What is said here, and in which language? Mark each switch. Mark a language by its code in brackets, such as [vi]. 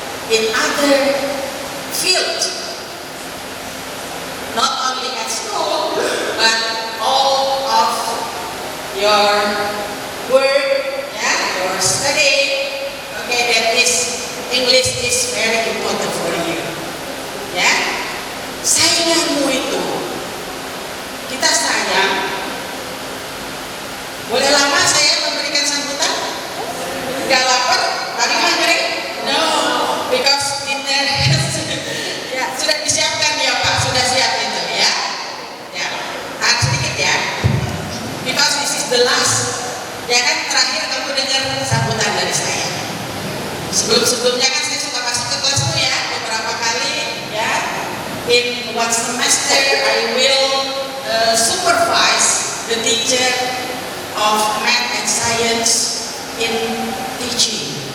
[en] in other fields, not only at school, but all of your work, yeah, your study. Okay, that is English is very important for you. [id] Ya, sainganmu itu kita sayang. Boleh lama saya memberikan sambutan? Gak lapar? Tadi hungry? [en] No, because dinner [id] ya, sudah disiapkan ya Pak, sudah siap itu ya. Ya, tahan sedikit ya. [en] Because this is the last. [id] Ya kan terakhir kamu dengar sambutan dari saya. Sebelum-sebelumnya kan saya suka masuk ke kelasmu ya beberapa kali ya. [en] In one semester I will supervise the teacher of math and science in teaching.